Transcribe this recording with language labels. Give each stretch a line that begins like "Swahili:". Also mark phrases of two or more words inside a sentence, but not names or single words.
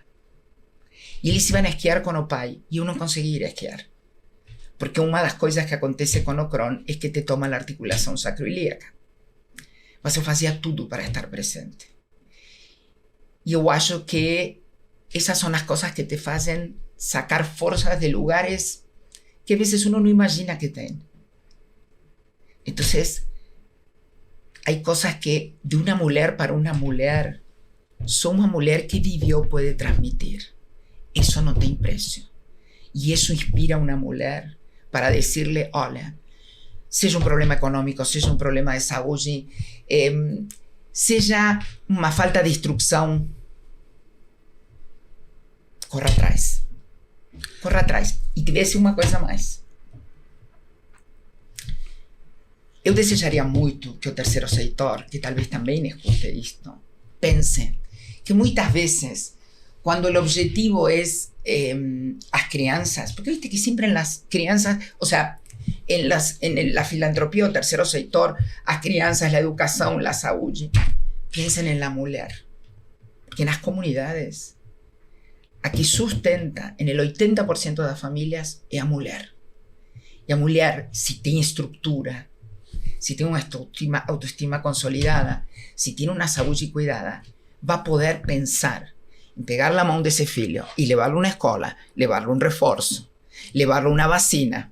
Portuguese: E eles iam a esquiar com o pai e eu não conseguia ir a esquiar. Porque uma das coisas que acontece com o Crohn é que te toma a articulação sacroiliaca. Mas eu fazia tudo para estar presente. E eu acho que essas são as coisas que te fazem sacar forças de lugares que
Spanish: a veces uno no imagina
Portuguese: que tem.
Spanish: Entonces, hay cosas que de una mujer para una mujer,
Portuguese: só uma mulher que vivió puede transmitir.
Spanish: Eso no tem precio. Y eso inspira a una mujer para decirle,
Portuguese: olha, seja um problema econômico, seja um problema de saúde, seja uma falta de instrução, corra atrás. Corra atrás. E te desse uma coisa mais. Eu desejaria muito que o terceiro setor, que talvez também escute isto, pense que muitas vezes, quando o objetivo é as crianças, porque viste que sempre nas crianças, ou seja,
Spanish: en la filantropía
Portuguese: o terceiro setor, as crianças, a educação, a saúde, pensem
Spanish: en la
Portuguese: mulher. Porque nas comunidades, a que sustenta
Spanish: en el
Portuguese: 80% das famílias é a mulher. E a mulher, se tem estrutura, se tem uma autoestima consolidada, se tem uma saúde cuidada, vai poder pensar em pegar a mão desse filho e levá-lo a uma escola, levá-lo a um reforço, levá-lo a uma vacina.